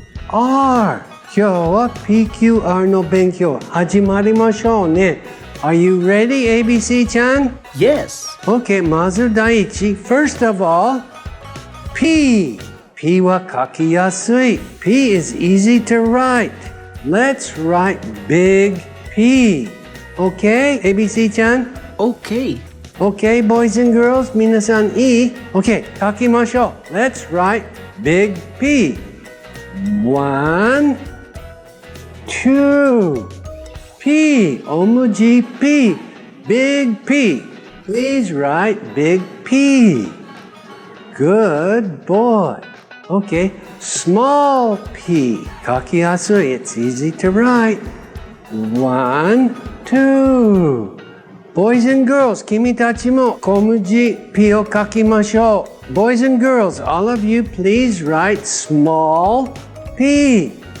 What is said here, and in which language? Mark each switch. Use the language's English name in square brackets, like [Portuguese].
[Japanese] 今日は PQR の勉強始まりましょうね。 [English] Are you ready, ABC-chan? Yes. Okay, [Japanese] まず第一。 [English] First of all, P [Japanese] は書きやすい。 [English] P is easy to write. Let's write big P. Okay, ABC-chan? Okay. Okay, boys and girls, [Japanese] 皆さんいい？ [English] Okay, [Japanese] 書きましょう。 [English] Let's write big P. 1, 2, P, [Japanese] 大文字 P, [English] big P. Please write big P. Good boy. Okay, small P. [Japanese] 書きやすい。 [English] It's easy to write. 1, 2. Boys and girls, [Japanese] 君たちも小文字 P を書きましょう。 [English] Boys and girls, all of you, please write small P.